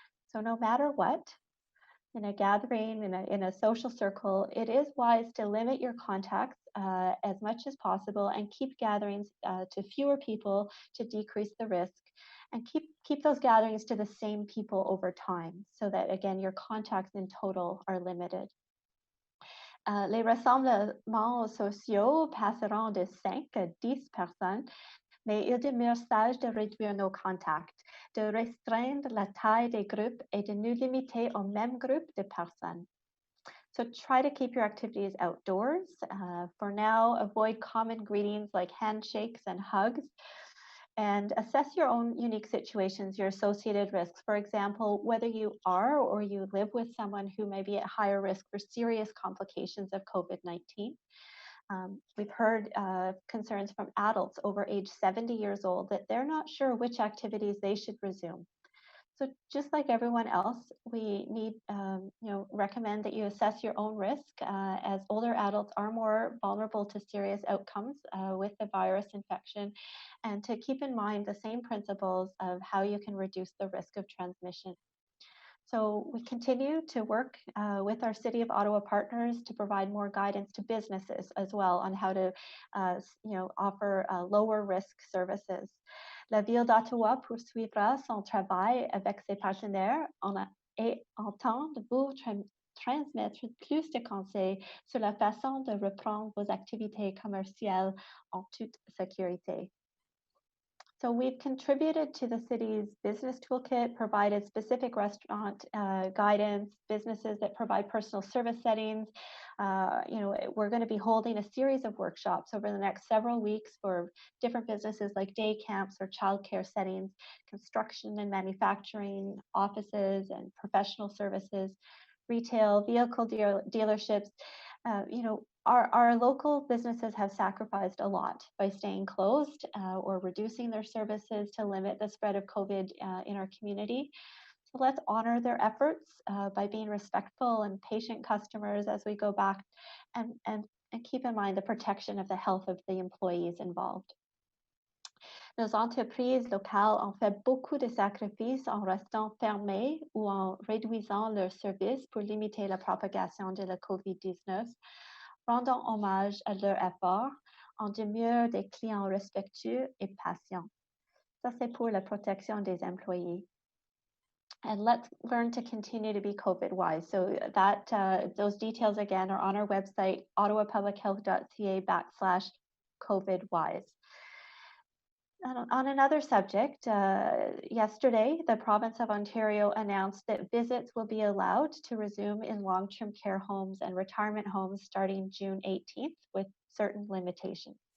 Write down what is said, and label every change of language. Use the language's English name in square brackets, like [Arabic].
[English] So no matter what, in a gathering, in a social circle, it is wise to limit your contacts as much as possible and keep gatherings to fewer people to decrease the risk, and keep those gatherings to the same people over time so that, again, your contacts in total are limited. [French] Les rassemblements sociaux passeront de 5 à 10 personnes, mais il demeure sage de réduire nos contacts, de restreindre la taille des groupes et de nous limiter au même groupe de personnes. [English] So try to keep your activities outdoors. For now, avoid common greetings like handshakes and hugs, and assess your own unique situations, your associated risks. For example, whether you are or you live with someone who may be at higher risk for serious complications of COVID-19. We've heard concerns from adults over age 70 years old that they're not sure which activities they should resume. So just like everyone else, we need, recommend that you assess your own risk, as older adults are more vulnerable to serious outcomes with the virus infection, and to keep in mind the same principles of how you can reduce the risk of transmission. So we continue to work with our City of Ottawa partners to provide more guidance to businesses as well on how to, offer lower risk services. [French] La Ville d'Ottawa poursuivra son travail avec ses partenaires et entend vous transmettre plus de conseils sur la façon de reprendre vos activités commerciales en toute sécurité. [English] So we've contributed to the city's business toolkit, provided specific restaurant guidance, businesses that provide personal service settings. We're going to be holding a series of workshops over the next several weeks for different businesses like day camps or childcare settings, construction and manufacturing, offices and professional services, retail, vehicle dealerships. Our local businesses have sacrificed a lot by staying closed or reducing their services to limit the spread of COVID in our community. So let's honor their efforts by being respectful and patient customers as we go back, and keep in mind the protection of the health of the employees involved. [French] Nos entreprises locales ont fait beaucoup de sacrifices en restant fermées ou en réduisant leurs services pour limiter la propagation de la COVID-19. Rendons hommage à leur effort en demeure des clients respectueux et patients. Ça, c'est pour la protection des employés. [English] And let's learn to continue to be COVID-wise. So that those details again are on our website, ottawapublichealth.ca/COVID-wise. On another subject, yesterday, the province of Ontario announced that visits will be allowed to resume in long-term care homes and retirement homes starting June 18th with certain limitations.